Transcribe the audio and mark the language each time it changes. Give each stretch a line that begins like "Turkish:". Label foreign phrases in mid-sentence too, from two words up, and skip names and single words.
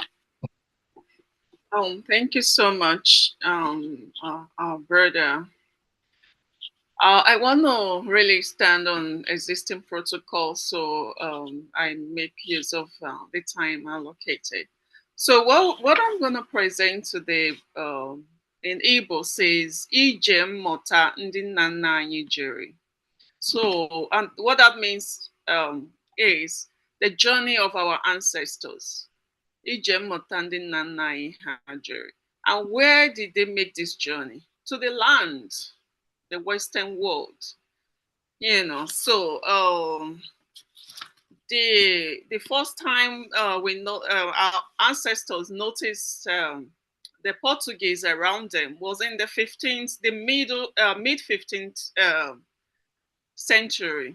English: Thank you so much, our brother. I want to really stand on existing protocol, so I make use of the time allocated. So what I'm going to present today in Igbo says,
Igbo: Ije mmụta ndị nna nna anyị jiri.
English: So, and what that means is the journey of our ancestors.
Igbo: Ije mmụta ndị nna nna anyị ha jiri.
English: And where did they make this journey? To the land, the Western world. You know, so the first time we know our ancestors noticed the Portuguese around them was in the mid 15th century.